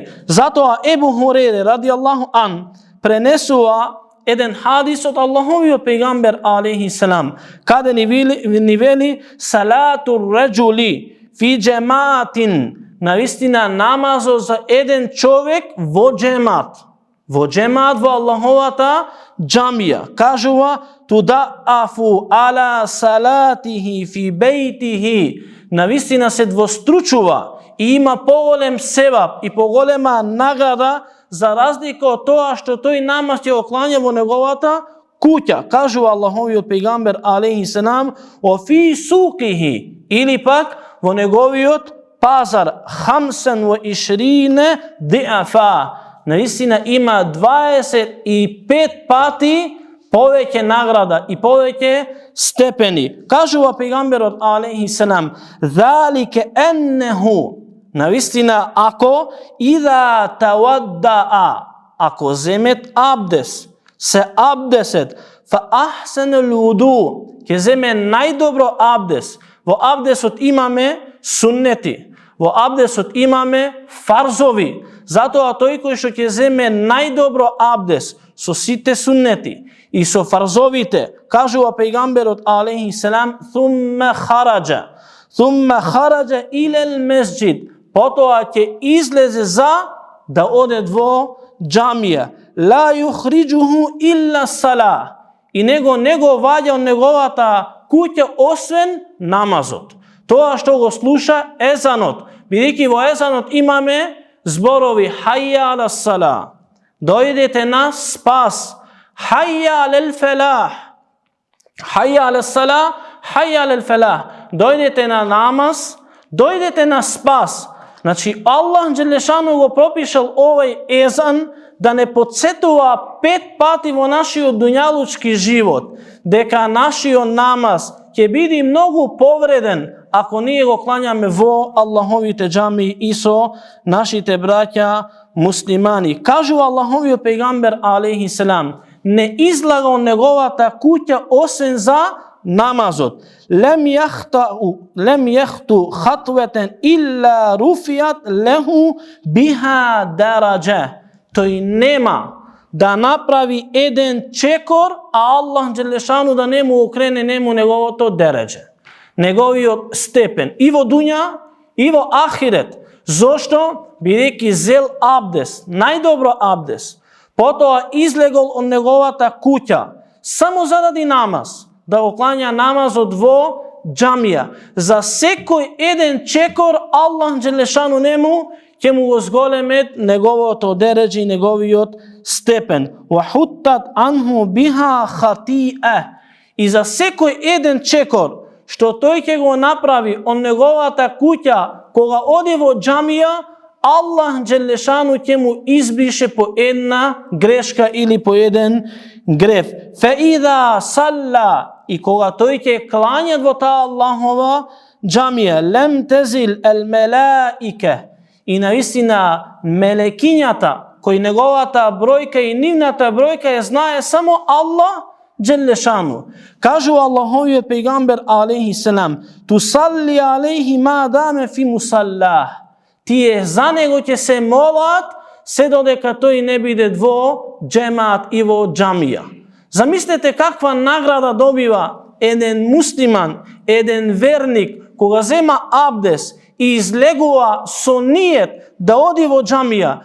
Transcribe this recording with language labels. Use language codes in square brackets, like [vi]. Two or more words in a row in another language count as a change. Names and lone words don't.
[mk] Затоа Ебу Хурейре [ar] رضي الله عنه [mk] пренесува еден хадис од Аллаховиот пејгамбер [ar] عليه السلام, [mk] каде ни вели [ar] صلاة الرجل في جماعة, [mk] навистина намазот за еден човек во џемаат. Во џемаат во Аллаховата џамија. [ar] Кажува تضاعف على صلاته في بيته. [mk] Навистина се двостручува и има поголем севап и поголема награда за разлика од тоа што тој намаз ќе оклања во неговата куќа. Кажува Аллаховиот пејгамбер [ar] عليه السلام: "أو في سوقه", [mk] или пак во неговиот пазар, [ar] خمسا وعشرين ضعفا. [mk] Наистина има 25 пати повеќе награда и повеќе степени. Кажува пејгамберот [ar] عليه السلام: "ذلك أنه", [mk] навистина ако [ar] إذا توضأ, [mk] ако земет абдес, се абдесет, [ar] فأحسن الوضوء, [mk] ќе земе најдобро абдес. Во абдесот имаме суннети, во абдесот имаме фарзови. Затоа тој кој што ќе земе најдобро абдес со сите суннети и со фарзовите, кажува пејгамберот [ar] عليه السلام: "ثم خرج إلى المسجد", [mk] потоа ќе излезе за да оде во џамија. [ar] "لا يخرجه إلا الصلاة", [mk] и не го ваѓа од неговата куќа освен намазот. Тоа што го слуша езанот, бидејќи во езанот имаме зборови [ar] حي على الصلاة, [mk] дојдете на спас, [ar] حي على الفلاح، حي على الصلاة، حي على الفلاح, [mk] дојдете на намаз, дојдете на спас. Значи Аллах Джелешану го пропишал овој езан да не подсетува 5 пати во нашиот дуњалучки живот дека нашиот намаз ќе биде многу повреден ако ние го клањаме во Аллаховите џамии и со нашите браќа муслимани. Кажува Аллаховиот пејгамбер [ar] عليه السلام: [mk] "Не излага од неговата куќа освен за намазот. [ar] لم يخط خطوة إلا رفعت له بها درجة." [mk] Тој нема да направи еден чекор, а Аллах Джелешану да не му окрене неговото дереџе, неговиот степен и во дуња и во ахирет. Зошто? Бидејќи зел абдес, најдобро абдес, потоа излегол од неговата куќа само заради намаз, да го клања намазот во џамија. За секој еден чекор Аллах Джелешану нему ќе му го зголемет неговото дереџе и неговиот степен. [ar] وحطت عنه بها خطيئة. [mk] И за секој еден чекор што тој ќе го направи од неговата куќа кога оди во џамија, Allah Đelešanu ќе му избрише по една грешка или по еден греф. [ar] فإذا صلى, [mk] и кога тој ќе клања во таа Аллахова джамија, [ar] لم تزل الملائكة, [mk] и наистина мелекињата, кој неговата бројка и нивната бројка ја знае само Аллах Đelešanu. Кажу Аллаховиот пејгамбер [ar] عليه السلام, تصلي عليه ما دام في مصلاه. [mk] Тие за него ќе се молат се додека тој не биде во джемат и во джамија. Замислете каква награда добива еден муслиман, еден верник, кога зема абдес и излегува со ниет да оди во джамија.